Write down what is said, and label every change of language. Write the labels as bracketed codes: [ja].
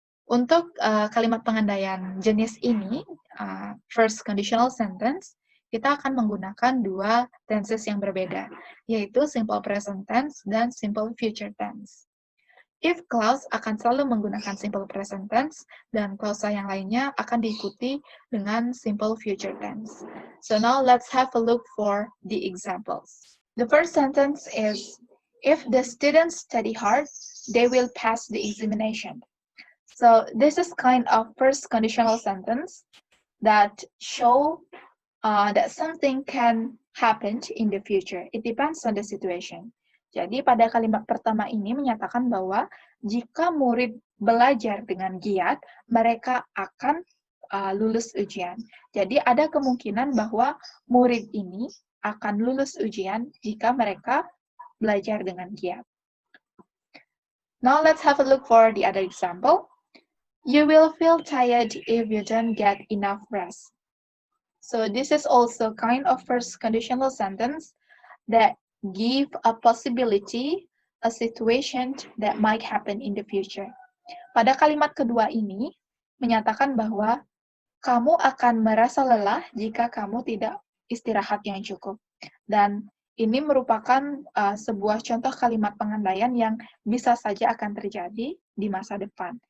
[id] Untuk kalimat pengandaian jenis ini, first conditional sentence, kita akan menggunakan dua tenses yang berbeda, yaitu simple present tense dan simple future tense. If clause akan selalu menggunakan simple present tense, dan klausa yang lainnya akan diikuti dengan simple future tense. [en] So now let's have a look for the examples. The first sentence is, if the students study hard, they will pass the examination. So this is kind of first conditional sentence that show that something can happen in the future. It depends on the situation. [id] Jadi pada kalimat pertama ini menyatakan bahwa jika murid belajar dengan giat, mereka akan lulus ujian. Jadi ada kemungkinan bahwa murid ini akan lulus ujian jika mereka belajar dengan giat. [en] Now let's have a look for the other example. You will feel tired if you don't get enough rest. So this is also kind of first conditional sentence that give a possibility, a situation that might happen in the future. [id] Pada kalimat kedua ini, menyatakan bahwa kamu akan merasa lelah jika kamu tidak istirahat yang cukup. Dan ini merupakan sebuah contoh kalimat pengandaian yang bisa saja akan terjadi di masa depan.